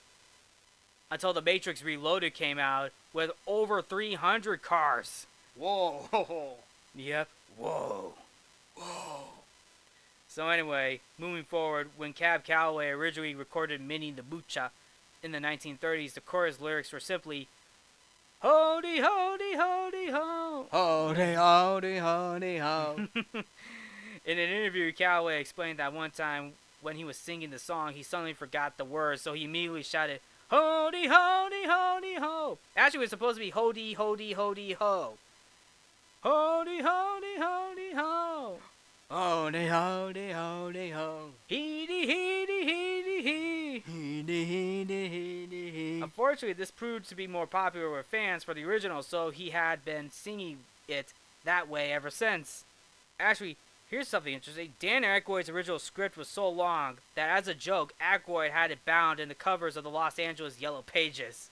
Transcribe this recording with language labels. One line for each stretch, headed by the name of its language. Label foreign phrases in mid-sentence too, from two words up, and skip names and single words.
English: Until The Matrix Reloaded came out with over 300 cars. Whoa. Yep. Whoa. So anyway, moving forward, when Cab Calloway originally recorded Minnie the Moocha in the 1930s, the chorus lyrics were simply, "Hody, hody, hody, ho." Hody, hody, hody, ho. In an interview, Calloway explained that one time when he was singing the song, he suddenly forgot the words, so he immediately shouted, "Hody, hody, hody, ho." Actually, it was supposed to be hody, hody, hody, ho. Hody, hody, hody, ho. Hody, hody, hody, ho. Heedy, heedy, heedy, hee. Heedy, heedy, heedy, hee. Unfortunately, this proved to be more popular with fans for the original, so he had been singing it that way ever since. Actually, here's something interesting. Dan Aykroyd's original script was so long that as a joke, Aykroyd had it bound in the covers of the Los Angeles Yellow Pages.